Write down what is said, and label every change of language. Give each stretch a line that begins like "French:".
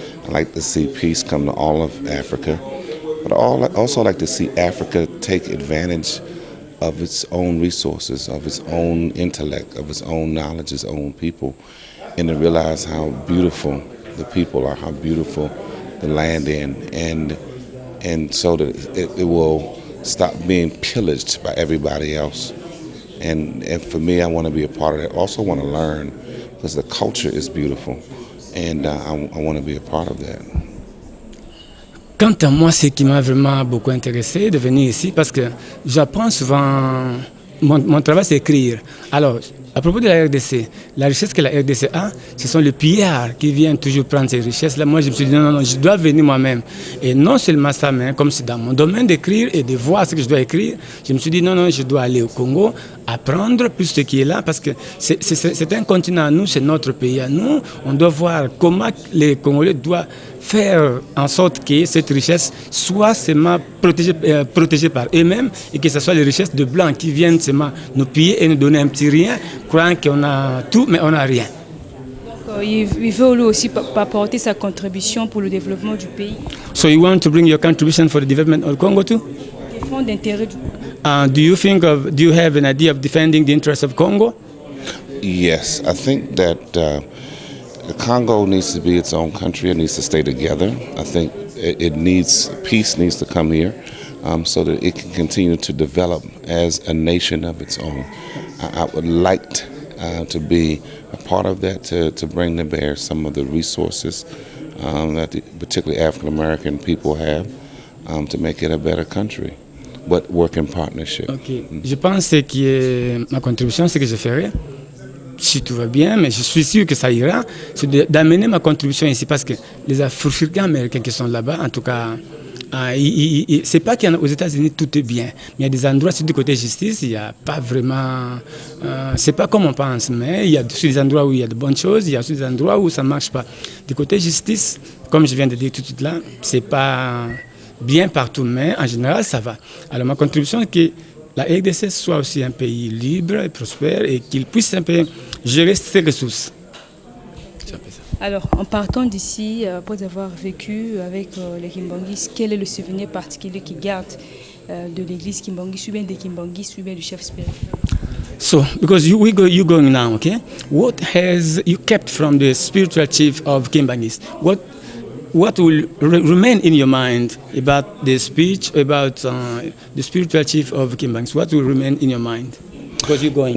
English: I like to see peace come to all of Africa. But I also like to see Africa take advantage of its own resources, of its own intellect, of its own knowledge, its own people, and to realize how beautiful the people are, how beautiful the land and so that it will stop being pillaged by everybody else. And for me, I want to be a part of that. I also want to learn, because the culture is beautiful, and I want to be a part of that.
French: Quant à moi, ce qui m'a vraiment beaucoup intéressé de venir ici, parce que j'apprends souvent, mon travail c'est écrire. Alors, à propos de la RDC, la richesse que la RDC a, ce sont les pillards qui viennent toujours prendre ces richesses-là. Moi, je me suis dit, non, je dois venir moi-même. Et non seulement ça, mais comme c'est dans mon domaine d'écrire et de voir ce que je dois écrire, je me suis dit, non, je dois aller au Congo, apprendre plus ce qui est là, parce que c'est un continent à nous, c'est notre pays à nous. On doit voir comment les Congolais doivent faire en sorte que cette richesse soit seulement protégée par eux-mêmes et que ce soit les richesses de blancs qui viennent seulement nous piller et nous donner un petit rien, croyant qu'on a tout, mais on n'a rien. Donc, il veut lui aussi apporter sa contribution pour le développement du pays.
English: So you want to bring your contribution for the development of Congo too?
French: Défendre l'intérêt du
English: Do you have an idea of defending the interests of Congo? Yes, I think that the Congo needs to be its own country. It needs to stay together. I think peace needs to come here so that it can continue to develop as a nation of its own. I would like to be a part of that, to bring to bear some of the resources that particularly African American people have to make it a better country, but work in partnership. Okay.
French: Je pense que ma contribution, c'est que je ferai. Si tout va bien, mais je suis sûr que ça ira, c'est d'amener ma contribution ici parce que les Africains américains qui sont là-bas, en tout cas, c'est pas qu'aux États-Unis tout est bien, mais il y a des endroits, surtout du côté justice, il n'y a pas vraiment, c'est pas comme on pense, mais il y a des endroits où il y a de bonnes choses, il y a aussi des endroits où ça ne marche pas. Du côté justice, comme je viens de dire tout de suite là, c'est pas bien partout, mais en général ça va. Alors ma contribution est que la RDC soit aussi un pays libre et prospère et qu'il puisse un peu gérer ses ressources. Alors, en partant d'ici, après avoir vécu avec les Kimbangis, quel est le souvenir particulier qu'ils gardent de l'église Kimbangis, ou bien des Kimbangis, ou bien du chef spirituel?
English: So, because you're going now, okay? What has you kept from the spiritual chief of Kimbangis? What will remain in your mind about the speech, about the spiritual chief of Kimbangis? What will remain in your mind? Because you're going.